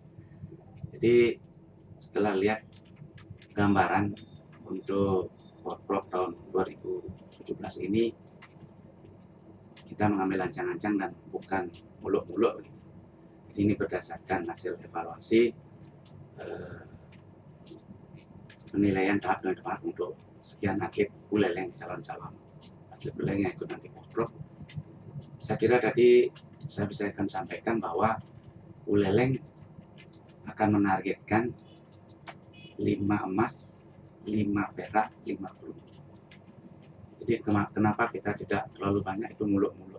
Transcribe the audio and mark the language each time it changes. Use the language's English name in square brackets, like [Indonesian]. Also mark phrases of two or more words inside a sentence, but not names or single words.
[Indonesian] Jadi setelah lihat gambaran untuk World tahun 2017 ini, kita mengambil ancang-ancang dan bukan muluk-muluk. Jadi ini berdasarkan hasil evaluasi penilaian tahap demi tahap untuk sekian atlet Buleleng, calon-calon atlet Buleleng yang ikut nanti World. Saya kira tadi saya bisa akan sampaikan bahwa Buleleng akan menargetkan 5 emas, 5 perak, 5 perunggu. Jadi kenapa kita tidak terlalu banyak itu muluk-muluk?